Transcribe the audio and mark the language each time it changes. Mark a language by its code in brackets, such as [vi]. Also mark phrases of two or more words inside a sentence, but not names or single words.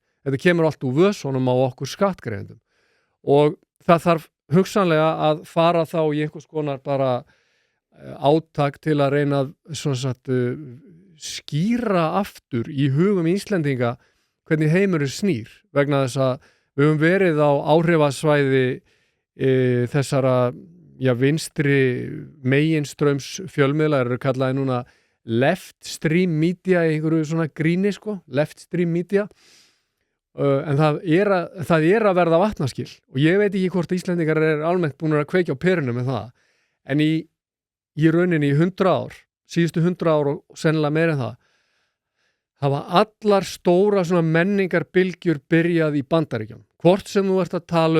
[is] Þetta kemur allt úr vösunum á okkur skattgreiðendum og það þarf hugsanlega að fara þá í einhvers konar bara átak til að reyna að skýra aftur í hugum Íslendinga hvernig heimurinn snýr vegna þess að við höfum verið á áhrifasvæði þessara vinstri meginströms fjölmiðla eru kallaði núna [en] left stream media [is] í einhverju svona gríni [en] left stream media [is] en það er að verða vatnaskil og ég veit ekki hvort Íslendingar almennt búin að kveikja á perunum með það en í rauninni í 100 ár síðustu 100 ár og sennilega meira en það hafa allar stóra svona menningarbylgjur byrjað í Bandaríkjunum hvort sem þú ert að